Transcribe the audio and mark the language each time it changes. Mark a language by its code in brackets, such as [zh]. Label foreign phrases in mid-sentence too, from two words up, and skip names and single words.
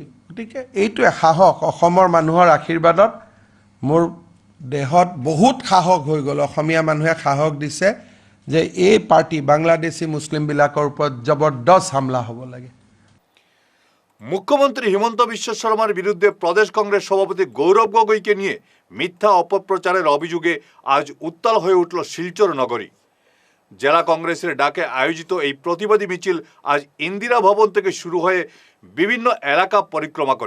[as] গতিকে এইটোৱে সাহস, অসমৰ মানুহৰ আশীৰ্বাদত মোৰ দেহত বহুত সাহস হৈ গ'ল। অসমীয়া মানুহে সাহস দিছে যে এই পাৰ্টি বাংলাদেশী মুছলিমবিলাকৰ ওপৰত জবৰদস্ত হামলা হ'ব লাগে। [bn] মুখ্যমন্ত্রী হিমন্ত বিশ্ব শর্মার বিরুদ্ধে প্রদেশ কংগ্রেস সভাপতি গৌরব গগৈকে নিয়ে মিথ্যা অপপ্রচারের অভিযোগে আজ উত্তাল হয়ে উঠল শিলচর নগরী। জেলা কংগ্রেসের ডাকে আয়োজিত এই প্রতিবাদী মিছিল আজ ইন্দিরা ভবন থেকে শুরু হয়ে বিভিন্ন এলাকা পরিক্রমা করে।